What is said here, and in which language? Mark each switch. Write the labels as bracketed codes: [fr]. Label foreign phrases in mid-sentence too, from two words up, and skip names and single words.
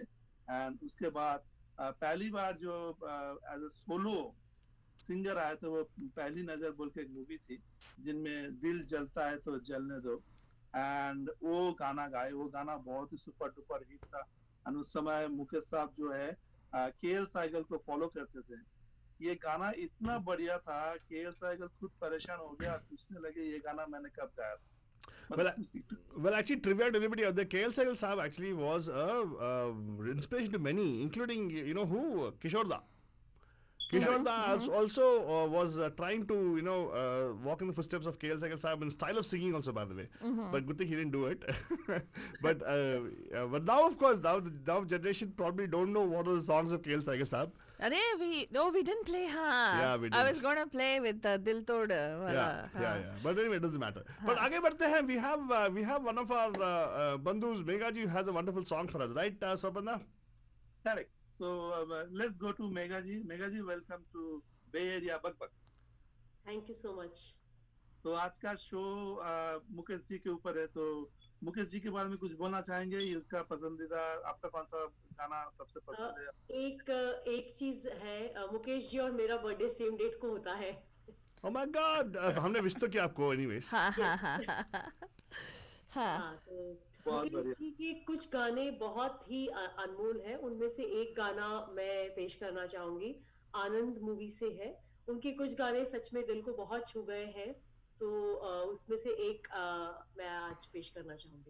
[hi] एंड उसके बाद पहली बार जो [en] as a solo singer [hi] आए थे, वो पहली नजर बोल के एक मूवी थी, जिनमें दिल जलता है तो जलने दो, एंड वो गाना गाए। वो गाना बहुत ही [en] super duper hit [hi] था। एंड उस समय मुकेश साहब जो है केएल साइगल को फॉलो करते थे। ये गाना इतना बढ़िया था, केएल साइगल खुद परेशान हो गया, पूछने लगे ये गाना मैंने कब गाया था। [en] Well, actually, trivia to everybody out there, KL Sehgal Saab actually was a inspiration to many, including, you know who? Kishore Da. Kishore Da also was trying to, walk in the footsteps of KL Sehgal Saab in style of singing also, by the way. But good thing he didn't do it. but now, of course, now generation probably don't know what are the songs of KL Sehgal Saab. we didn't play, huh? Yeah, we I was didn't. gonna play with Dil Tod. Yeah. But anyway, it doesn't matter. [hi] But आगे बढ़ते हैं. [en] We have one of our bandhus, Megha ji, has a wonderful song for us, right, Swapanda? Correct. So let's go to Megha ji. Megha ji, welcome to Bay Area Bug Bug. thank you so much. [hi] तो आज का शो मुकेश जी के ऊपर है, तो मुकेश जी के बारे में कुछ बोलना चाहेंगे? ये उसका पसंदीदा, आपका कौन सा गाना सबसे पसंद है? एक चीज है, मुकेश जी और मेरा [en] birthday same date [hi] को होता है। [en] Oh my God! [hi] हमने विश तो किया आपको anyways. Ha ha ha ha ha. Ha. हाँ, तो बहुत मुकेश बढ़िया। जी के कुछ गाने बहुत ही अनमोल है। उनमें से एक गाना मैं पेश करना चाहूंगी, आनंद मूवी से है। उनके कुछ गाने सच में दिल को बहुत छू गए हैं, तो उसमें से एक मैं आज पेश करना चाहूंगी।